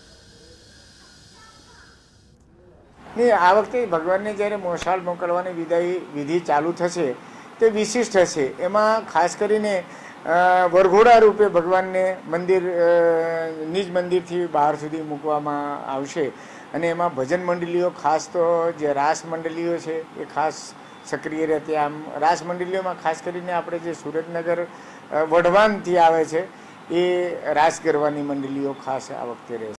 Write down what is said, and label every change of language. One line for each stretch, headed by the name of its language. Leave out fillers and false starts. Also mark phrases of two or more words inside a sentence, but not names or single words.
Gujarati: આ વખતે ભગવાન ને જયરે મોશાળ મોકલવાની વિદાઈ વિધિ ચાલુ થશે તે વિશિષ્ટ હશે। એમાં ખાસ કરીને વરઘોડા રૂપે ભગવાન ને મંદિર નિજ મંદિર થી બહાર સુધી મૂકવામાં આવશે અને એમાં ભજન મંડળીઓ ખાસ તો જે રાસ મંડળીઓ છે એ ખાસ સક્રિય રહેતી। આમ રાસ મંડળીઓમાં ખાસ કરીને આપણે જે સુરેન્દ્રનગર વઢવાણથી આવે છે એ રાસ ગરબાની મંડળીઓ ખાસ આ વખતે રહે।